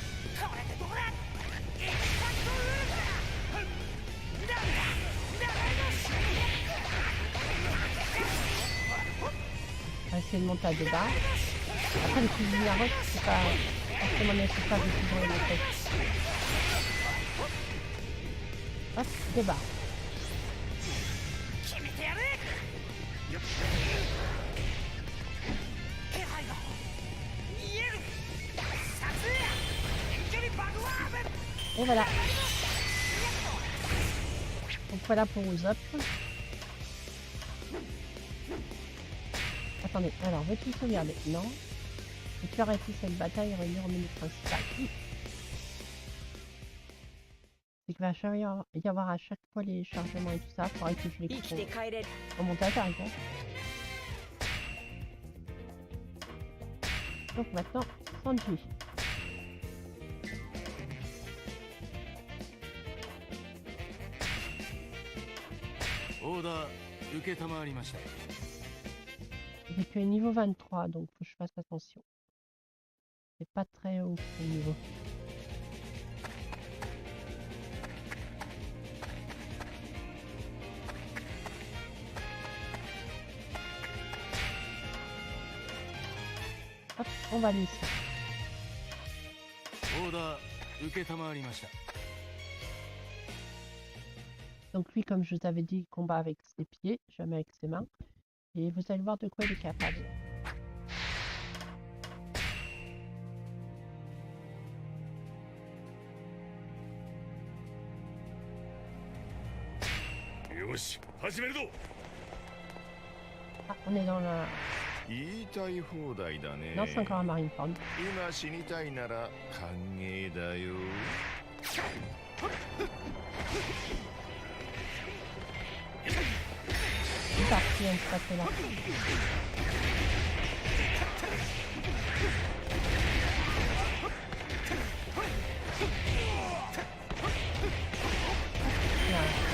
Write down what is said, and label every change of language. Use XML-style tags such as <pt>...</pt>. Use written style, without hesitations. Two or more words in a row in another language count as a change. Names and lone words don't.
<fr>On va essayer de monter à 2 barres. Après, les fusils à roche, c'est pas forcément nécessaire de toujours les montrer. Hop, 2 barres.</fr> <ja>決めてやる。気配が見える。さすが遠距離バグワーム。</ja> <fr>Et voilà. Donc voilà pour Usopp. Attendez, alors veux-tu sauvegarder? Non. Veux-tu arrêter cette bataille et revenir au menu principal? C'est qu'il va y avoir à chaque fois les chargements et tout ça. Il faudrait que je les</fr> <ja>生きて帰れる。</ja> <fr>remonter à tarif. Hein. Donc maintenant, Sanji.</fr> <ja>オーダー受けたまわりました</ja> <fr>J'ai que niveau 23, donc faut que je fasse attention. C'est pas très haut le niveau. Hop, on va laisser.</fr> <ja>オーダー受けたまわりました</ja> <fr>Donc lui, comme je vous avais dit, il combat avec ses pieds, jamais avec ses mains. Et vous allez voir de quoi il est capable.</fr> <ja>よし始めるぞ</ja> <fr>Ah, on est dans la...</fr> <ja>言いたい放題だね。</ja> <fr>Non, c'est encore un Marineford.</fr> <ja>今死にたいなら歓迎だよ。</ja> <fr>C'est parti, on se passe là. Voilà.</fr>